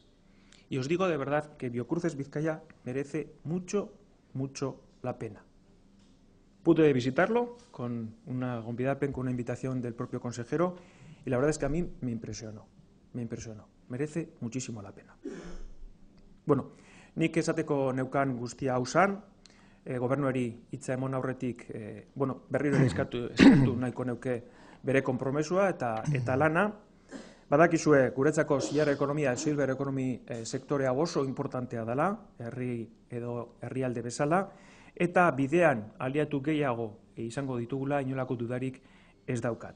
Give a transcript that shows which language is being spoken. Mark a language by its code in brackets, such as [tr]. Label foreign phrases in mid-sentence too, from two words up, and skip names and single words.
[es] Y os digo de verdad que Biocruces Vizcaya merece mucho la pena. Pude visitarlo con una invitación del propio consejero y la verdad es que a mí me impresionó. Merece muchísimo la pena. [eu] Bueno, nik esateko neukan guztia hau zan, gobernuari hitza emon aurretik, berriro eskatu nahiko neuke bere konpromesua eta lana. Badakizue, guretzako zilar ekonomia, silver ekonomi sektorea oso importantea dela, herri edo herrialde bezala, eta bidean aliatu gehiago izango ditugula inolako dudarik ez daukat.